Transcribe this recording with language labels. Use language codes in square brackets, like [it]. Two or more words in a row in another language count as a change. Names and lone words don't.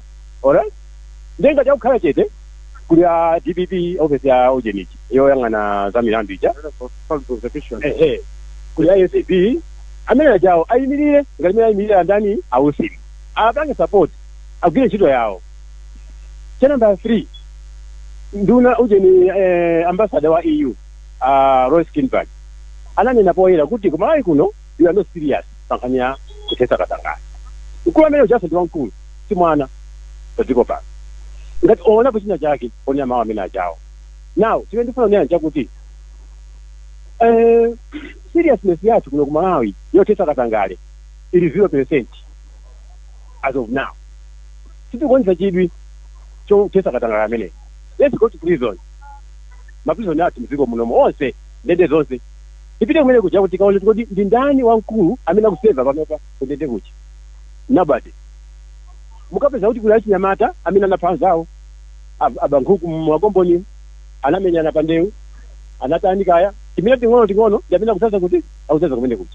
[ny] Alright, ndiye ngati akukhala chete kuli ya DPP office ya ujenichi yoyang'ana za milandu ija kuli ya SAP amene ajawo ayimirire ngati mene ayimirira ndani ausi apange support agwire ntchito yawo. Cha number 3, nduna ujeni ambassador wa EU Royce Kinberg ananena poyera kuti kumalawi kuno [en] you are not serious [ny] pankhani kuthetsa katangale. Mkulu amene ujaso ndi wamkulu si mwana padziko pano ngati ona kuchina chake onya mawu amene ajawo. Now chimene ndifuna kunena chakuti seriousness yathu kuno kumalawi yothetsa katangale ili 0% [en] as of now. [ny] Tikuonza chidwi chothetsa katangale amene. [en] Let's go to prison. [ny] Maprison ati mziko munomo onse ndende zonse ipite kumene kuja kuti kaone kuti ndi ndani wamkulu amene akuseva panopa kundende kuja nobody. Mukapeza kuti kuli achinyamata amene anapha anzawo abankhuku mwakomboni anamenyana pandewu anatanikaya timene ting'ono ndamene akusaza kuti akusaza kumene kuja.